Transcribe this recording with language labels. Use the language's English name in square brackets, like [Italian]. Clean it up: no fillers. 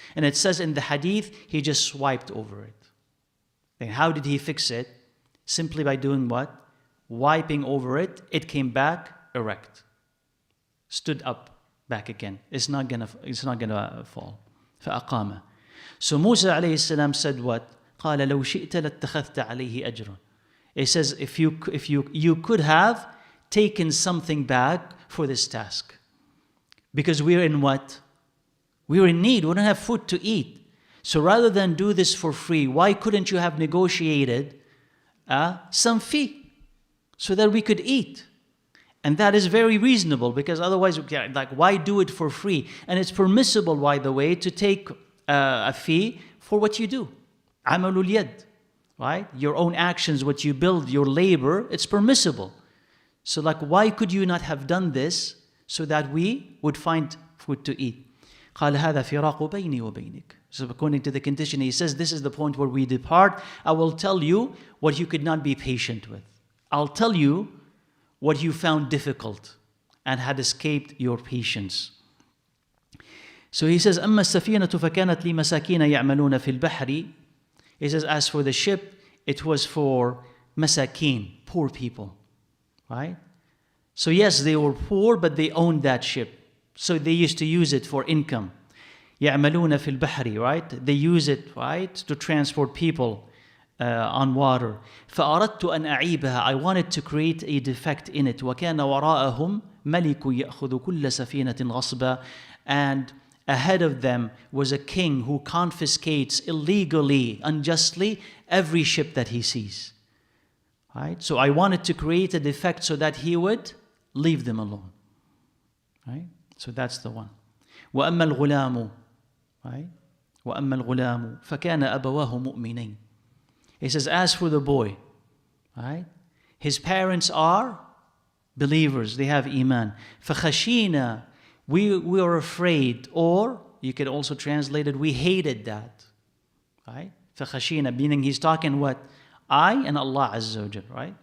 [English] And it says in the hadith, he just swiped over it. Then how did he fix it? Simply by doing what? Wiping over it. It came back erect. Stood up back again. It's not gonna fall. [Arabic] فَأَقَامَهُ. [English] So Musa alayhi salam said what? [Arabic] قال لو شئت لاتخذت عليه أجرا. [English] It says if you could have taken something back for this task. Because we're in what? We're in need. We don't have food to eat. So rather than do this for free, why couldn't you have negotiated some fee so that we could eat? And that is very reasonable, because otherwise, like, why do it for free? And it's permissible, by the way, to take a fee for what you do. Amalul yad, right? Your own actions, what you build, your labor, it's permissible. So like, why could you not have done this so that we would find food to eat? [Arabic] قال هذا فراق بيني وبينك. [English] So according to the condition, he says, this is the point where we depart. I will tell you what you could not be patient with. I'll tell you what you found difficult and had escaped your patience. So he says, [Arabic] أما السفينة فكانت لمساكين يعملون في البحر. [English] He says, as for the ship, it was for masakin, poor people, right? So yes, they were poor, but they owned that ship. So they used to use it for income. [Arabic] يعملون في البحر, [English] right? They use it, right, to transport people on water. [Arabic] فأردت أن أعيبها. [English] I wanted to create a defect in it. [Arabic] وكان وراءهم ملك يأخذ كل سفينة غصبا. [English] And ahead of them was a king who confiscates illegally, unjustly, every ship that he sees. Right? So I wanted to create a defect so that he would leave them alone. Right? So that's the one. [Arabic] وأما الغلام, right? وأما الغلام فكان أبواه مؤمنين. [English] He says, as for the boy, right? His parents are believers, they have iman. فخشينا, we were afraid, or you could also translate it, we hated that. Right? فخشينا, meaning he's talking what? I and Allah Azza wa Jal, right?